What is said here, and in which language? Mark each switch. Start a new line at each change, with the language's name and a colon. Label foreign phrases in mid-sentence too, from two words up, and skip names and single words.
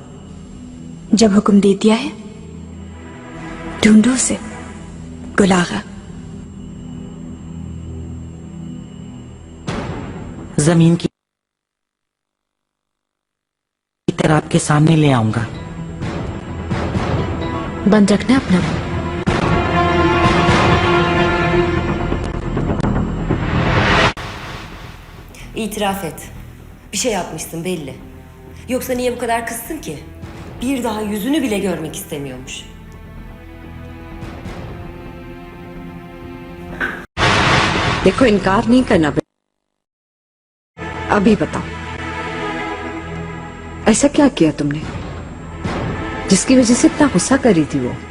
Hindi: जब हुक्म दे दिया है ढूंढो उसे। गुलागा, जमीन की तरह आपके सामने ले आऊंगा। बंद रखना अपना मुंह।
Turkish: İtiraf et. Bir şey yapmışsın belli. Yoksa niye bu kadar kızsın ki? Bir daha yüzünü bile görmek istemiyormuş.
Hindi: देखो, इनकार नहीं करना। अभी बताओ, ऐसा क्या किया तुमने जिसकी वजह से इतना गुस्सा कर रही थी वो?